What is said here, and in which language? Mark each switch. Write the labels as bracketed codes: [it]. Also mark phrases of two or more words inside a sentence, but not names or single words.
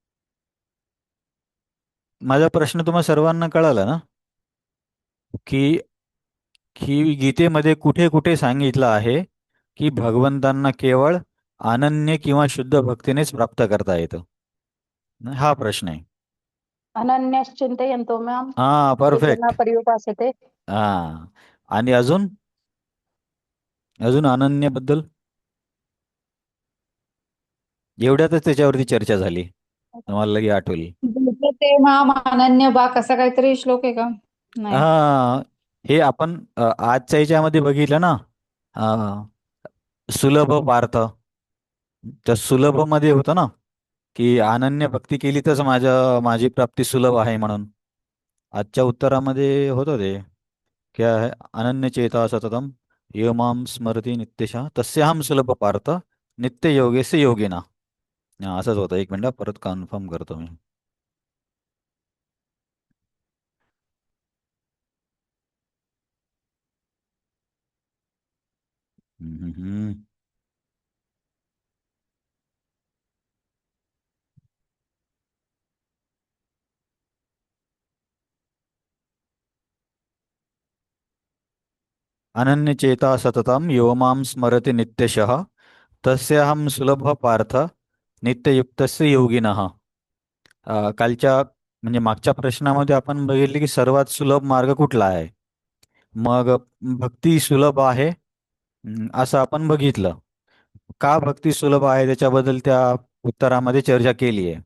[mr] माझा प्रश्न तुम्हाला सर्वांना कळाला ना, की की गीतेमध्ये कुठे कुठे सांगितलं आहे की भगवंतांना केवळ अनन्य किंवा शुद्ध भक्तीनेच प्राप्त करता येतं? हा प्रश्न आहे. [sa] अनन्यश्चिंतयन्तो मां [mr] हा, [sa] ये जनाः [mr] परफेक्ट. [sa] पर्युपासते. [mr] हा. आणि अजून अजून अनन्याबद्दल एवढ्यातच त्याच्यावरती चर्चा झाली, तुम्हाला लगे आठवली. ते माम अनन्य बाक असा काहीतरी श्लोक आहे का? नाही. हा, हे आपण आजच्या याच्यामध्ये बघितलं ना. [sa] अ, सुलभ पार्थ. [mr] त्या सुलभ मध्ये होतं ना, की अनन्य भक्ती केली तरच माझी प्राप्ती सुलभ आहे म्हणून. आजच्या उत्तरामध्ये होतं ते, [hi] क्या है, [sa] अनन्य चेता सततम यो माम स्मरती नित्यशः तस्याहम सुलभ पार्थ नित्य योगेस्य योगिना. [mr] असंच होतं. एक मिनिट परत कन्फर्म करतो मी. हम्म, हम्म. [sa] अनन्य चेता सततम यो माम स्मरति नित्यशः तस्याहम सुलभ पार्थ नित्ययुक्तस्य योगिनः. [mr] कालच्या म्हणजे मागच्या प्रश्नामध्ये आपण बघितले की सर्वात सुलभ मार्ग कुठला आहे. मग भक्ती सुलभ आहे, असं आपण बघितलं. का भक्ती सुलभ आहे त्याच्याबद्दल त्या उत्तरामध्ये चर्चा केली आहे.